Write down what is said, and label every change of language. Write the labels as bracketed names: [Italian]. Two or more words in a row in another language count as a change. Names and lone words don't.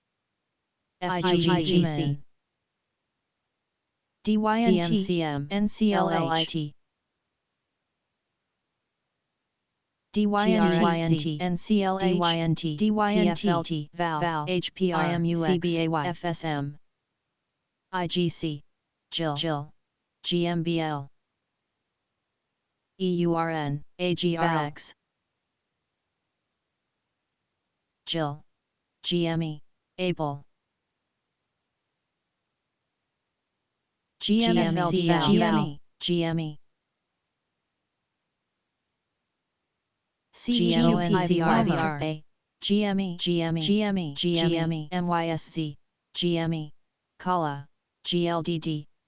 [English] IGGC, DYNT, NCLLIT, DYNT, NCLH, DYNT, VAL, HPR, CBAY, FSM, IGC, GIL, GMBL, EURN, AGRX, GIL, GME, ABLE, GMFLD, GME, GME, CGME, GME, GME, GME, GME, MYSZ, GME, CALA, GLDD,